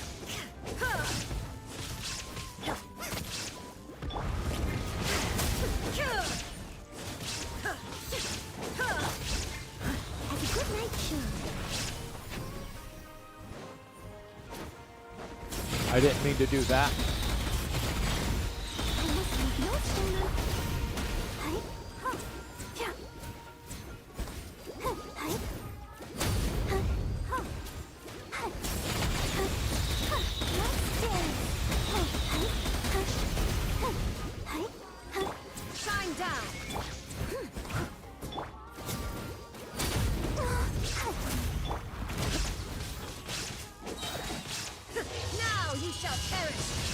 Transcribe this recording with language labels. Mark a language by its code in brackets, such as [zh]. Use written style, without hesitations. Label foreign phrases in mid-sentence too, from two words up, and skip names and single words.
[en] Have a good night, show. I didn't mean to do that. I must leave no stone unturned. Hi, ha, yeah. Hi, hi, ha, ha, hi, ha, ha. Let's dance. Hi, hi, ha, hi, ha. Shine down! Now you shall perish!